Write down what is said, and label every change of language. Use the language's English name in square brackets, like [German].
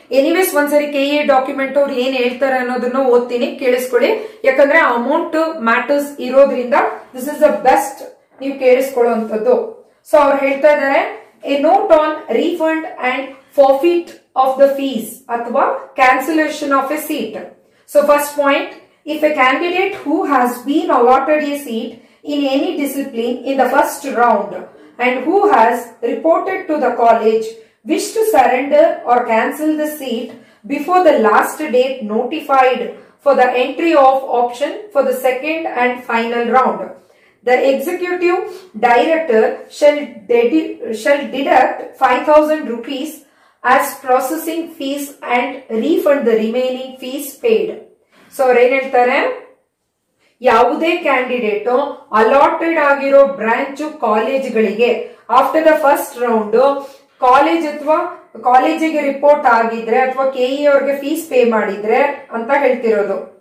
[Kannada] Anyways ಒಂದ್ಸರಿ KEA document ಅವ್ರು ಏನ್ ಹೇಳ್ತಾರೆ ಅನ್ನೋದನ್ನ ಓದ್ತೀನಿ, ಕೇಳಿಸ್ಕೊಳ್ಳಿ. ಯಾಕಂದ್ರೆ ಅಮೌಂಟ್ ಮ್ಯಾಟರ್ಸ್ ಇರೋದ್ರಿಂದ [English] this is the best [Kannada] ನೀವು ಕೇಳಿಸ್ಕೊಳ್ಳುವಂಥದ್ದು. [English] so [Kannada] ಅವ್ರು ಹೇಳ್ತಾ ಇದ್ದಾರೆ, [English] A note on refund and forfeit of the fees ಅಥವಾ cancellation of a seat. So first point, if a candidate who has been allotted a seat in any discipline in the first round and who has reported to the college wish to surrender or cancel the seat before the last date notified for the entry of option for the second and final round, the executive director shall deduct 5,000 rupees as processing fees and refund the remaining fees paid. [Kannada] So ಅವ್ರು ಏನ್ ಹೇಳ್ತಾರೆ, ಯಾವುದೇ candidate allotted ಆಗಿರೋ branch ಕಾಲೇಜ್ಗಳಿಗೆ [English] after the first round [Kannada] college ಅಥವಾ ಕಾಲೇಜಿಗೆ report ಆಗಿದ್ರೆ ಅಥವಾ ಕೆಇ ಅವ್ರಿಗೆ ಫೀಸ್ ಪೇ ಮಾಡಿದ್ರೆ ಅಂತ ಹೇಳ್ತಿರೋದು.